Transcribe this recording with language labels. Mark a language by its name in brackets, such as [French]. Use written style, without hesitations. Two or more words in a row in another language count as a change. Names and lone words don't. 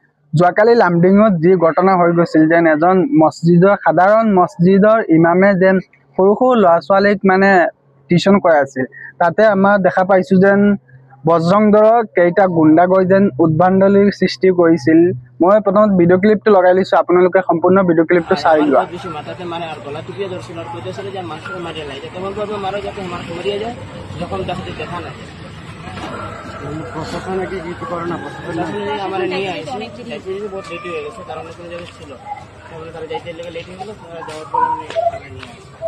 [Assamese] যোৱাকালি লামডিঙত যি ঘটনা হৈ গৈছিল যেন এজন সাধাৰণ মছজিদৰ ইমামে যেন সৰু সৰু ল'ৰা ছোৱালীক মানে টিউচন কৰাই আছিল। তাতে আমাৰ দেখা পাইছোঁ যেন বজৰং দলৰ কেইটা গুণ্ডা গৈ যেন উদ্ভণ্ডালিৰ সৃষ্টি কৰিছিল। মই প্ৰথমত ভিডিঅ' ক্লিপটো লগাই লৈছোঁ, আপোনালোকে সম্পূৰ্ণ ভিডিঅ' ক্লিপটো চাই লোৱা। [Bangla] মাথাতে মানে আর গলা টিপিয়ে ধরছিল আর কইতেছিল যে মানুষকে মারিয়ে নাই, তেমন ভাবে মারো যাতে আমার মরিয়ে যায়, যখন দেখতে দেখা নাই। প্রশাসনে কি কিছু করে না? আমার নিয়ে আসছে, বহুত লেট হয়ে গেছে, কারণ কোনো জায়গায় ছিল তারা যাইতে লেগে লেট হয়ে গেল, যাওয়ার পর আমি নিয়ে আসছি।